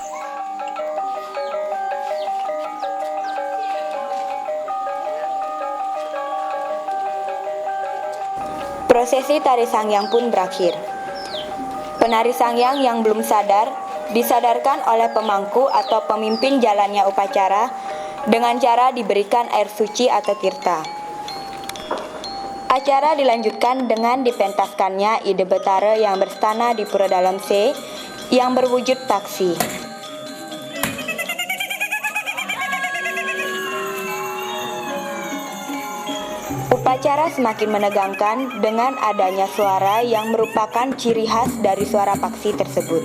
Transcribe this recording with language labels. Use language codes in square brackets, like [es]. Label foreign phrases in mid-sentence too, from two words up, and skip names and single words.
[id] Prosesi tari Sangyang pun berakhir. Penari Sangyang yang belum sadar disadarkan oleh pemangku atau pemimpin jalannya upacara dengan cara diberikan air suci atau tirta. Acara dilanjutkan dengan dipentaskannya ide betara yang berstana di Pura Dalam C yang berwujud taksi. Upacara semakin menegangkan dengan adanya suara yang merupakan ciri khas dari suara paksi tersebut.